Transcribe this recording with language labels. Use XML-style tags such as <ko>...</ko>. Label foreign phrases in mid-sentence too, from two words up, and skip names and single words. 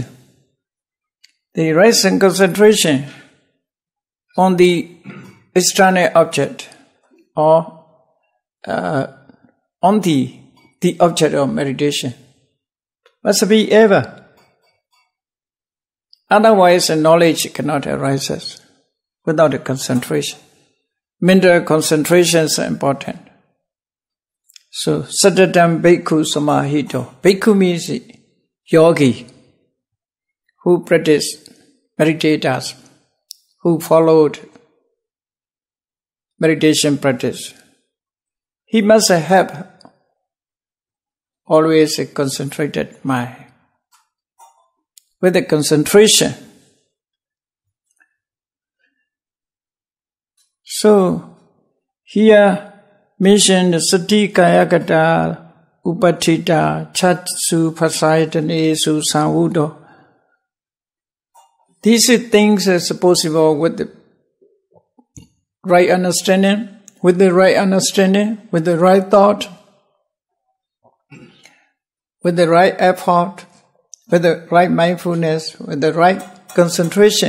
<en>The right concentration on the external object or on the object of meditation must be ever. Otherwise, knowledge cannot arise without a concentration. Mental concentration is important. So,</en> <pi>Satatam bhikkhu samahito.</pi> <en>Bhikkhu means yogi, who practice meditators, who followed meditation practice. He must have always a concentrated mind. With a concentration. So, here mentioned</en> <pi>sati kayakata upatita chatsu pasayatanesu samvudo.</pi> <en>These things are possible with the right understanding, with the right thought, with the right effort, with the right mindfulness, with the right concentration.</en>